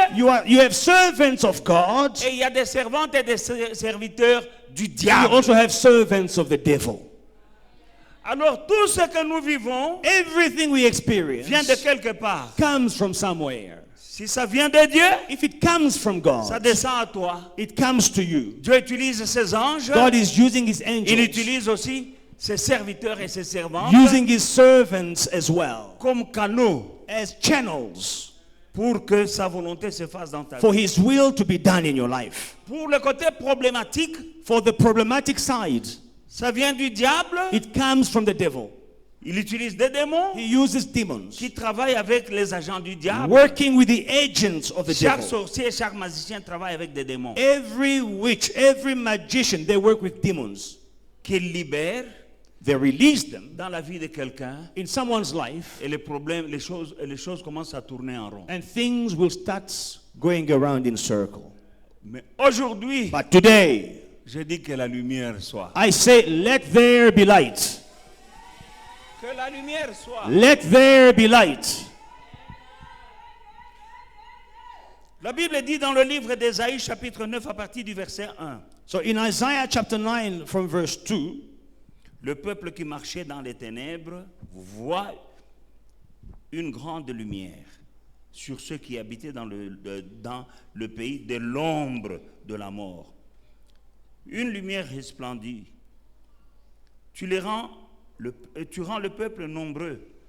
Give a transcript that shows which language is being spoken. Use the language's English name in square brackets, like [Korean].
[English] You have servants of God. [French] et il y a des servantes et des serviteurs du [English] You [French] diable. [English] also have servants of the devil. [French] Alors tout ce que nous vivons [English] Everything we experience [French] vient de quelque part. [English] comes from somewhere. [French] Si ça vient de Dieu, [English] If it comes from [French] ça [English] God, [French] descend à toi. [English] it comes to you. [French] Dieu utilise ses anges, [English] God is using his [French] il [English] angels, [French] utilise aussi ses serviteurs et ses servantes [English] using his servants as well, [French] comme canaux [English] as channels [French] pour que sa volonté se fasse dans ta vie. [English] for his will to be done in your life. [French] Pour le côté problématique, [English] For the problematic side, [French] ça vient du diable. [English] it comes from the devil. [French] Il utilise des démons [English] He uses demons, [French] qui travaillent avec les agents du diable. [English] working with the agents of the [French] Chaque [English] devil. [French] sorcier, chaque magicien travaille avec des démons [English] Every witch, every magician, they work with demons. [French] qu'ils libèrent [English] They release them [French] dans la vie de quelqu'un [English] in someone's life, [French] et les problèmes, les choses commencent à tourner en rond. [English] and things will start going around in circle. [French] Mais aujourd'hui, [English] But today, [French] je dis que la lumière soit. [English] I say, let there be light. [French] Que la lumière soit. [English] Let there be light. [French] La Bible dit dans le livre d'Ésaïe, chapitre 9, à partir du verset 1. [English] So in Isaiah chapter 9 from verse 2, [French] Le peuple qui marchait dans les ténèbres voit une grande lumière sur ceux qui habitaient dans le pays de l'ombre de la mort. Une lumière resplendit. Tu rends le peuple nombreux.